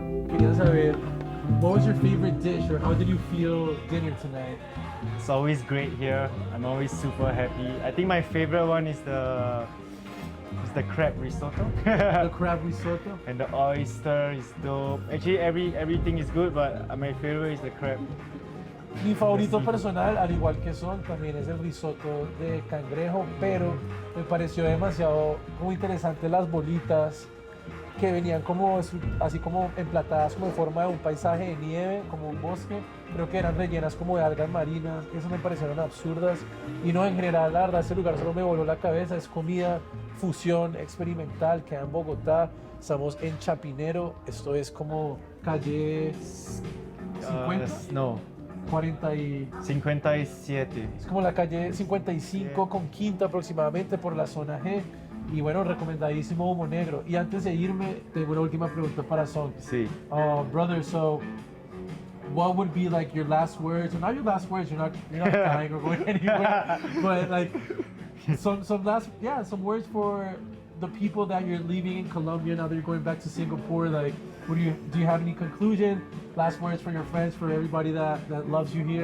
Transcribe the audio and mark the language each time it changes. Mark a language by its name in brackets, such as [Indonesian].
[Spanish] Quería saber, [English] what was your favorite dish or how did you feel dinner tonight? It's always great here. I'm always super happy. I think my favorite one is the crab risotto. The crab risotto? And the oyster is dope. Actually, everything is good, but my favorite is the crab. [Spanish] Mi favorito personal, al igual que Son, también es el risotto de cangrejo, pero me pareció demasiado como interesante las bolitas que venían como así como emplatadas como en forma de un paisaje de nieve, como un bosque, creo que eran rellenas como de algas marinas, que eso me parecieron absurdas y no, en general la verdad este lugar solo me voló la cabeza, es comida fusión experimental, queda en Bogotá, estamos en Chapinero, esto es como calle 50, No, 40 y... 57. Es como la calle 55 con Quinta aproximadamente por la zona G. Y bueno, recomendadísimo Humo Negro. Y antes de irme, tengo una última pregunta para Son. Sí. [English] Brother, so what would be like your last words? Or not your last words, you're not dying or going anywhere. But like some words for the people that you're leaving in Colombia now that you're going back to Singapore. Like, do you have any conclusion? Last words for your friends, for everybody that loves you here?